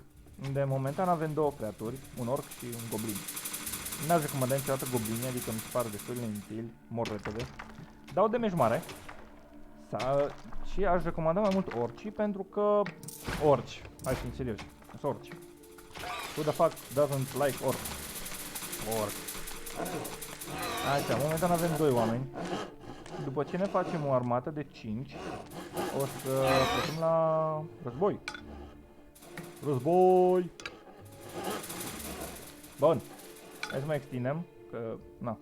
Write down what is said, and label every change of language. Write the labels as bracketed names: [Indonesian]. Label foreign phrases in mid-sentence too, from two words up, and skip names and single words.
[Romanian] De momentan avem două creaturi, un orc și un goblin. N-aș recomanda niciodată goblinii, adică mi se pare destul de inutili, mor repede. Dau damage mare. Și aș recomanda mai mult orcii pentru că... Orci. Hai să fim serioși. Sunt orci. [English] Who the fuck doesn't like orc? [Romanian] Orc. Așa, momentan avem 2 oameni. După ce ne facem o armată de 5, o să plecăm la război. Război! Bun. Hai să mai extindem, că... na.